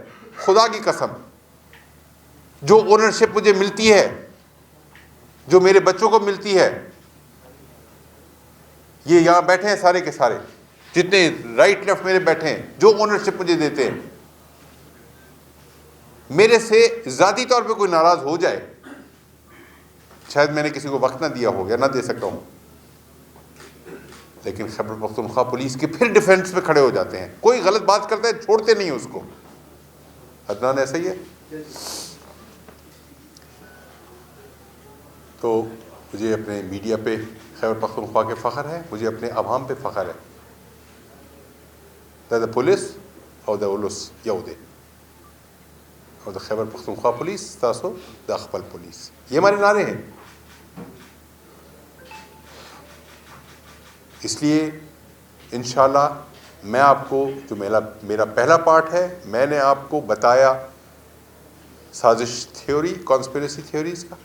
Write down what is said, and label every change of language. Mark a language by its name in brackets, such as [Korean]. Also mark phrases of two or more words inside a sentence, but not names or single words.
[Urdu] خدا کی قسم, جو اونرشپ مجھے ملتی ہے, جو میرے بچوں کو ملتی ہے, یہ یہاں بیٹھے ہیں سارے کے سارے, جتنے [English] right left [Urdu] میرے بیٹھے ہیں, جو اونرشپ مجھے دیتے ہیں, میرے سے ذاتی طور پہ کوئی ناراض ہو جائے, شاید میں نے کسی کو وقت نہ دیا ہو یا نہ دے سکتا ہوں, لیکن خیبر پختونخوا پولیس کے پھر ڈیفینس میں کھڑے ہو جاتے ہیں. کوئی غلط بات کرتا ہے چھوڑتے نہیں اس کو. عدنان ایسا ہی ہے. تو مجھے اپنے میڈیا پہ خیبر پختونخوا کے فخر ہے, مجھے اپنے عوام پہ فخر ہے. [Pashto] دا پولیس او دا اولس یو دے, اور دا خیبر پختونخوا پولیس تاسو دا خپل پولیس. [Urdu] یہ ہمارے نعرے ہیں. اس لیے انشاءاللہ میں آپ کو, جو میرا پہلا پارٹ ہے, میں نے آپ کو بتایا سازش تھیوری, [English] conspiracy theories [Urdu] کا.